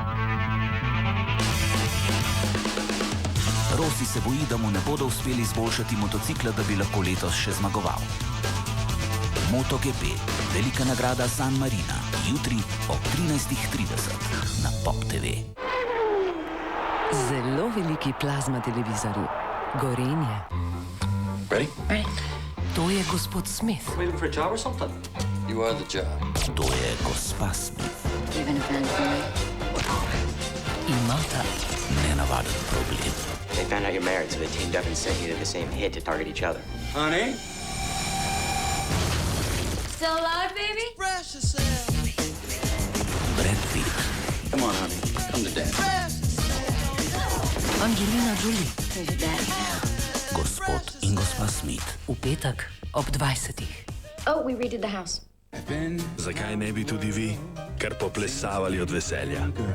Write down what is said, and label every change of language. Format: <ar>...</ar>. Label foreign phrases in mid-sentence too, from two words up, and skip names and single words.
<sl>Rossi se boji, da mu ne bodo uspeli izboljšati motocikla, da bi lahko letos še zmagoval. MotoGP, velika nagrada San Marina, jutri ob 13:30 na Pop TV. Zelo veliki plazma televizorji. Gorenje. Ready? To je gospod Smith.</sl> <en>Waiting for a job or something? You are the job.</en> <sl>To je gospa Smith. Imata nenavaden problem.</sl> <en>They found out you're married, so they teamed up and sent you to the same hit to target each other. Honey? Still alive, baby? Brad Pitt. Come on, honey. Come to dad. Angelina Jolie.</en> <sl>Gospod in gospa Smith. V petek ob 20.</sl> <en>Oh, we redid the house.</en> <sl>Zakaj ne bi tudi vi kar poplesavali od veselja?</sl>